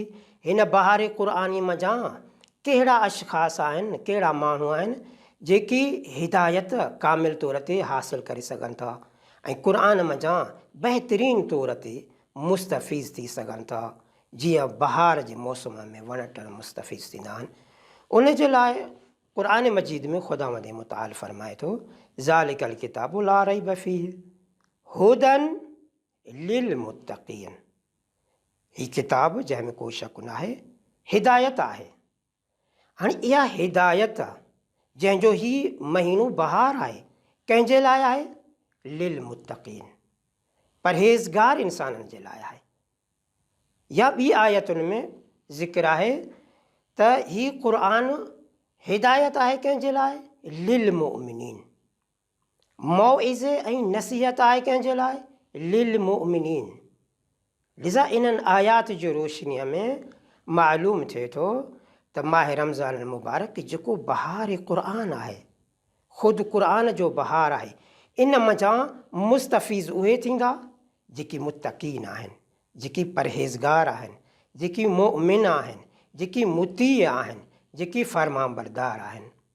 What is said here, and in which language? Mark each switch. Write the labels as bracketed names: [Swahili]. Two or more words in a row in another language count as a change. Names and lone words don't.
[Sindhi] हिन बहार क़ुरानी मज़ा कहिड़ा अशख़ास आहिनि, कहिड़ा माण्हू आहिनि जेकी हिदायत कामिल तौर ते हासिलु करे सघनि था ऐं क़ुरान मज़ा बहितरीन तौर ते मुस्तफ़ीज़ थी सघनि था, जीअं बहार जे मौसम में वण टिण मुस्तफ़ीज़ थींदा आहिनि। उन जे लाइ क़ुरान मजीद में ख़ुदावंद मुतआल फ़रमाए थो: [Arabic] ذلك الكتاب لا ريب فيه هدى للمتقين. [Sindhi] हीअ किताब जंहिंमें को शक न आहे, हिदायत आहे। हाणे इहा हिदायत जंहिंजो ही महीनो बहार आहे, कंहिंजे लाइ आहे? [Arabic] للمتقين, [Sindhi] परहेज़गार इंसाननि जे लाइ आहे। या ॿी आयतुनि में ज़िक्र आहे त हीअ क़ुरान हिदायत आहे कंहिंजे लाइ? [Arabic] للمؤمنين. [Sindhi] मौइज़े ऐं नसीहत आहे कंहिंजे लाइ? [Arabic] للمؤمنين. [Sindhi] लिज़ा इन्हनि आयात जी रोशनीअ में मालूम थिए थो त माह रमज़ान मुबारक जेको बहार क़ुरान आहे, ख़ुदि क़ुरान जो बहार आहे, इन मज़ा मुस्तफ़ीज़ उहे थींदा जेकी मुत्तक़ीन आहिनि, जेकी परहेज़गार आहिनि, जेकी मुमिन आहिनि, जेकी मुती आहिनि, जेकी फ़रमाबरदार आहिनि।